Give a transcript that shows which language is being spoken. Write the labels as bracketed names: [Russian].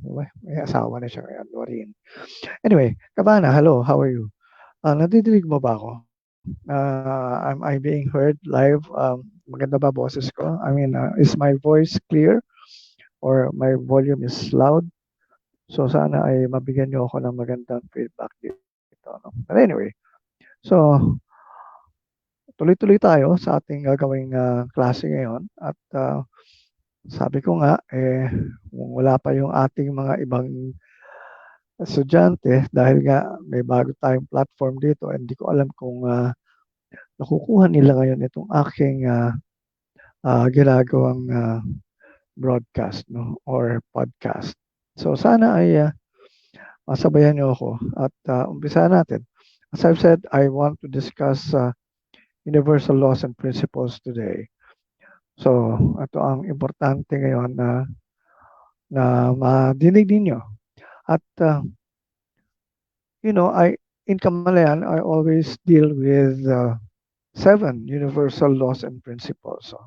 [Filipino] May asawa na siya ngayon, Nuarin. [English] Anyway, Cabana, hello, how are you? [Filipino] Nadidinig mo ba ako? [English] Am I being heard live? [Filipino] Maganda ba boses ko? [English] I mean, is my voice clear or my volume is loud? [Filipino] So sana ay mabigyan niyo ako ng magandang feedback dito. No? [English] But anyway, [Filipino] so tuloy-tuloy tayo sa ating gagawing klase ngayon at sabi ko nga kung wala pa yung ating mga ibang estudyante dahil nga may bago tayong platform dito and hindi ko alam kung nakukuha nila ngayon itong aking ginagawang broadcast no or podcast. So sana ay masabayan niyo ako at umpisa natin. [English] As I've said, I want to discuss universal laws and principles today. [Filipino] So, ito ang importante ngayon na madinig ninyo. [English] At in Kamalayan, I always deal with 7 universal laws and principles.